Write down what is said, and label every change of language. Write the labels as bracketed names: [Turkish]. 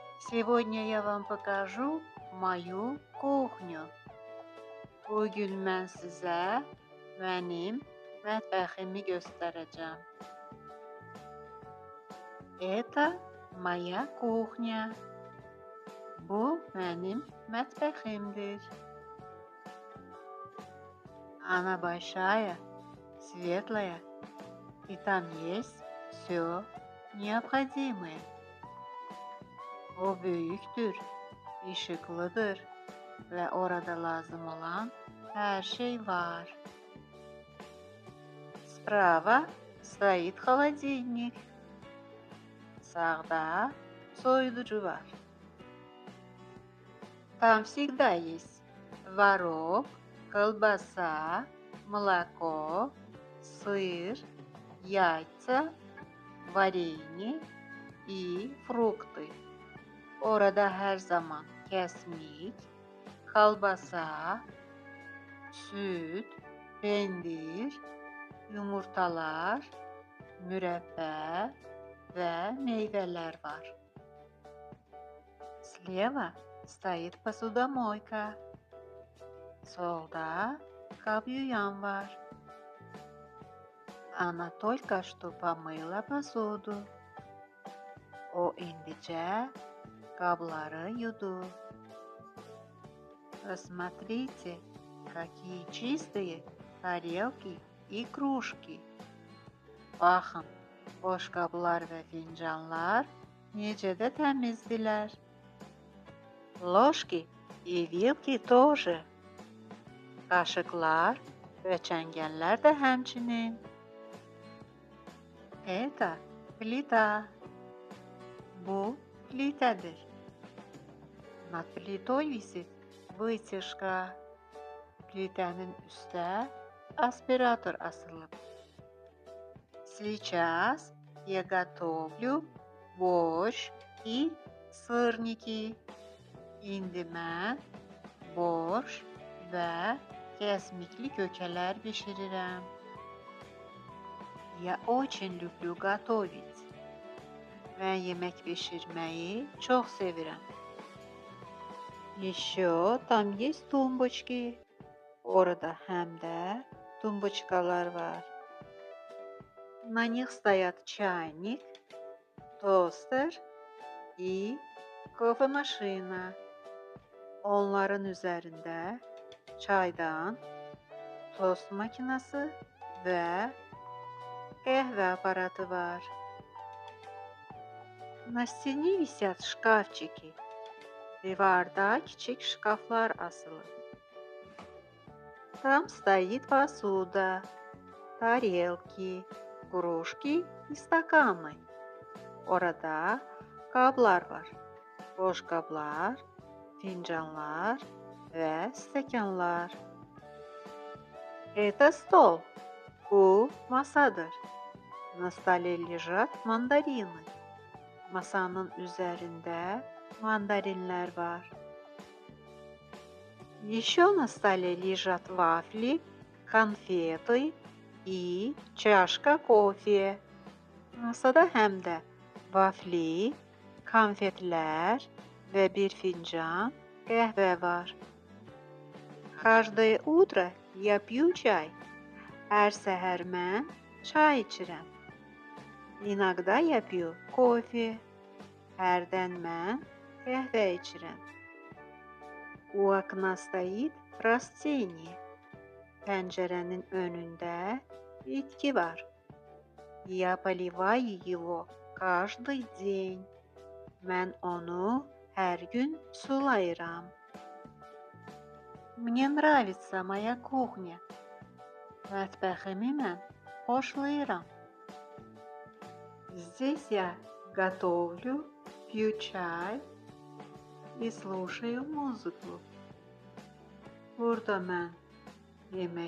[Russian] Сегодня я вам покажу мою кухню. [Azerbaijani] Bugün mən sizə mənim mətbəximi göstərəcəm. [Russian] Это моя кухня. [Azerbaijani] Bu mənim mətbəximdir. [Russian] Она большая, светлая, и там есть все необходимое. [Azerbaijani] O böyükdür, işıklıdır və orada lazım olan hər şey var. [Russian] Справа стоит холодильник. [Azerbaijani] Sağda soyuducu var. [Russian] Там всегда есть творог, колбаса, молоко, сыр, яйца, варенье и фрукты. [Azerbaijani] Orada hər zaman kəsmik, kolbasa, süt, pendir, yumurtalar, mürəbbə və meyvələr var. [Russian] Слева стоит посудомойка. [Azerbaijani] Solda qab yuyan var. [Russian] Она только что помыла посуду. [Azerbaijani] O indicə qabları yudu. [Russian] Посмотрите, какие чистые тарелки и кружки. [Azerbaijani] Baxın, boş qablar və fincanlar necə də təmizdilər. [Russian] Ложки и вилки тоже. [Azerbaijani] Qaşıqlar və çəngəllər də həmçinin. [Russian] Это плита. [Azerbaijani] Bu плитədir. [Russian] Над плитой висит вытяжка. [Azerbaijani] Плитənin üstə aspirator asılıb. [Russian] Сейчас я готовлю борщ и сырники. [Azerbaijani] İndi mən borş və kəsmikli kökələr bişirirəm. [Russian] Я очень люблю готовить. [Azerbaijani] Mən yemək bişirməyi çox sevirəm. [Russian] Еще там есть тумбочки. [Azerbaijani] Orada həm də tumbuçkalar var. [Russian] На них стоят чайник, тостер и кофемашина. [Azerbaijani] Onların üzərində çaydan, tost makinası və qəhvə aparatı var. [Russian] На стене висят шкафчики. [Azerbaijani] Divarda kiçik şkaflar asılı. [Russian] Там стоит посуда, тарелки, кружки и стаканы. [Azerbaijani] Orada qablar var. Boş qablar, fincanlar və stəkanlar. [Russian] Это стол. [Azerbaijani] Bu masadır. [Russian] На столе лежат мандарины. [Azerbaijani] Masanın üzərində mandarinlər var. [Russian] Еще на столе лежат вафли, конфеты и чашка кофе. [Azerbaijani] Masada həm də vafli, konfetlər və bir fincan qəhvə var. [Russian] Каждое утро я пью чай. [Azerbaijani] Hər səhər mən çay içirəm. [Russian] Иногда я пью кофе. [Azerbaijani] Hərdən mən qəhvə içirəm. [Russian] У окна стоит растение. [Azerbaijani] Pəncərənin önündə bitki var. [Russian] Я поливаю его каждый день. [Azerbaijani] Mən onu hər gün sulayıram. [Russian] Мне нравится моя кухня. [Azerbaijani] Mətbəximi mən xoşlayıram. [Russian] Здесь я готовлю, пью чай и слушаю музыку. [Azerbaijani] Burada mən yemək bişirirəm, çay içirəm